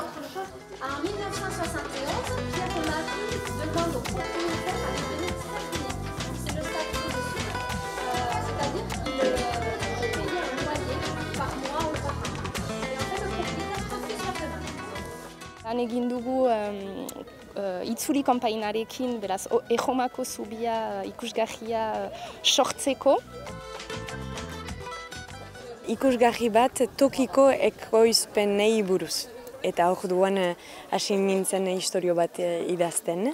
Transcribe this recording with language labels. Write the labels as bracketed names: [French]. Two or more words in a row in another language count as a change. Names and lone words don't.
[French] En 1971, Pierre et Marie demandent aux propriétaires à lui donner 5 000. C'est le statut dessus. C'est-à-dire qu'il payait un loyer par mois ou par an. Et en fait, le propriétaire refuse la demande. [Basque] Lan egin dugu itzuli kanpainarekin, beraz, Erromako zubia ikusgarria sortzeko. Ikusgarri bat tokiko ekoizpenei buruz. Eta orduan hasi nintzen istorio bat idazten.